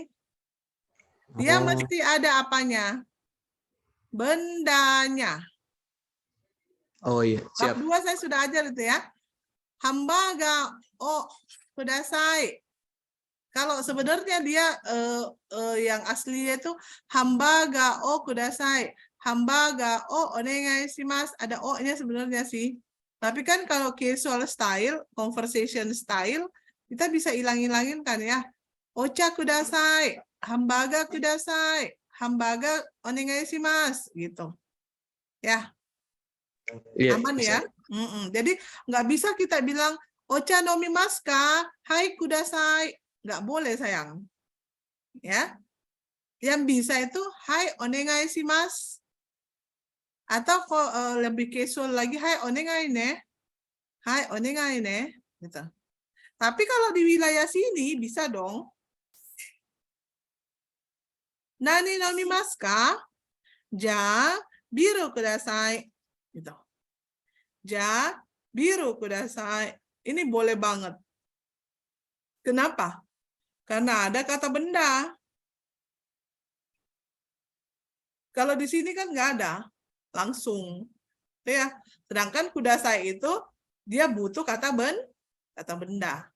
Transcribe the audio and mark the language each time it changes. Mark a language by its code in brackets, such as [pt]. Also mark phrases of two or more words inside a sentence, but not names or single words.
[id] Dia mesti ada apanya? Bendanya. Oh iya, Bab siap. 2 saya sudah ajar itu ya. [ja] ハンバーガーください. [id] Kalau sebenarnya dia yang aslinya itu [ja] ハンバーガーください. ハンバーガーお願いします. [id] Ada o-nya sebenarnya sih. Tapi kan kalau [en] casual style, conversation style, [id] kita bisa hilang-hilangin kan ya. [ja] お茶ください、ハンバーガーください、ハンバーガーお願いします gitu. [id] Ya. Iya, Aman bisa. ya. Jadi nggak bisa kita bilang [ja] お茶飲みますか? はいください. [id] Nggak boleh sayang. Ya. Yang bisa itu [ja] はいお願いします. [id] Atau lebih casual lagi [ja] はいお願いね. はいお願いね. [id] Gitu. Tapi kalau di wilayah sini bisa dong. [ja] 何飲みますか? じゃビールください. Gitu. じゃビールください. [id] Ini boleh banget. Kenapa? Karena ada kata benda. Kalau di sini kan nggak ada. Langsung. Ya. Sedangkan kudasai itu dia butuh kata benda.